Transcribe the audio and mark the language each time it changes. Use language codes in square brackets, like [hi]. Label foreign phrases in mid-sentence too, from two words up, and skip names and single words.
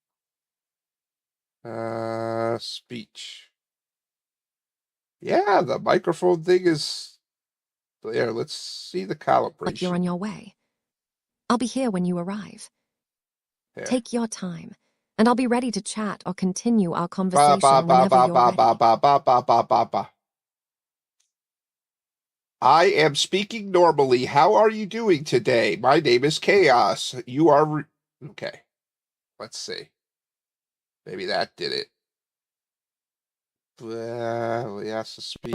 [en] Speech. Yeah, the microphone thing is there. Let's see the calibration. Like you're on your way. I'll be here when you arrive. There. Take your time, and I'll be ready to chat or continue our Ba conversation ba ba whenever ba you're ba ready. ba ba ba ba ba ba ba. I am speaking normally. How are you doing today? My name is Chaos. You are okay. Let's see. Maybe that did it. We asked to speak